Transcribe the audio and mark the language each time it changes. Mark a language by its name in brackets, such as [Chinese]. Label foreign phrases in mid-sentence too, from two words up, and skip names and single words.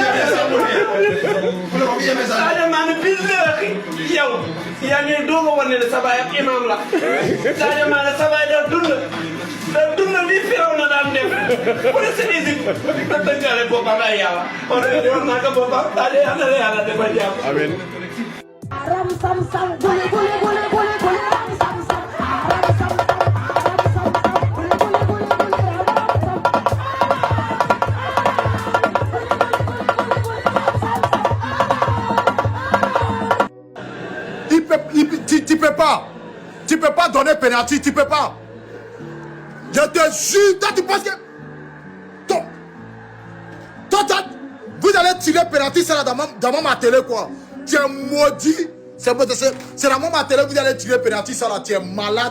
[Wolof] Sadio Mané billahi yow yaa ngi doog a wane ne sa baay ak imam la Sadio Mané sa baay da dund li firaw na daan def [French] pour se Égypte [Wolof] da tënkale boppam ay yàlla on wax naa ko boppam Sadio yàlla la yàlla defal jàmm amiin ram sam sam gule gule gule gule gule ram sam sam ram sam sam ram sam sam gule gule gule gule ram sam [French] Tu peux pas donner penalty, tu peux pas. Je te jure, toi tu penses que... Toi, vous allez tirer penalty, c'est là dans ma télé quoi. Tu es maudit. C'est dans ma télé, vous allez tirer penalty, ça là, tu es malade.